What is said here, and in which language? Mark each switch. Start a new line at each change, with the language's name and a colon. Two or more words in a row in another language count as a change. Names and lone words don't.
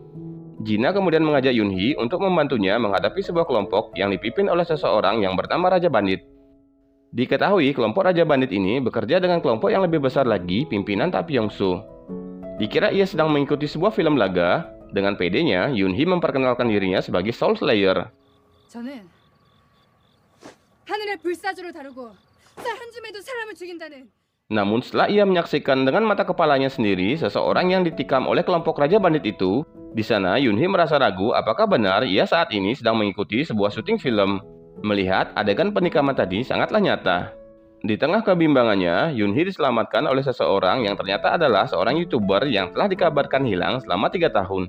Indonesian: Jina kemudian mengajak Yoonhee untuk membantunya menghadapi sebuah kelompok yang dipimpin oleh seseorang yang bernama Raja Bandit. Diketahui, kelompok Raja Bandit ini bekerja dengan kelompok yang lebih besar lagi, pimpinan Tapyeongsu. Dikira ia sedang mengikuti sebuah film laga. Dengan pedenya, Yoonhee memperkenalkan dirinya sebagai Soul Slayer.
Korean: 저는 하늘의 불사조를 다루고 쌀 한 줌에도 사람을 죽인다는.
Indonesian: Namun setelah ia menyaksikan dengan mata kepalanya sendiri seseorang yang ditikam oleh kelompok Raja Bandit itu, di sana Yoonhee merasa ragu apakah benar ia saat ini sedang mengikuti sebuah syuting film. Melihat adegan penikaman tadi sangatlah nyata. Di tengah kebimbangannya, Yoonhee diselamatkan oleh seseorang yang ternyata adalah seorang YouTuber yang telah dikabarkan hilang selama 3 tahun.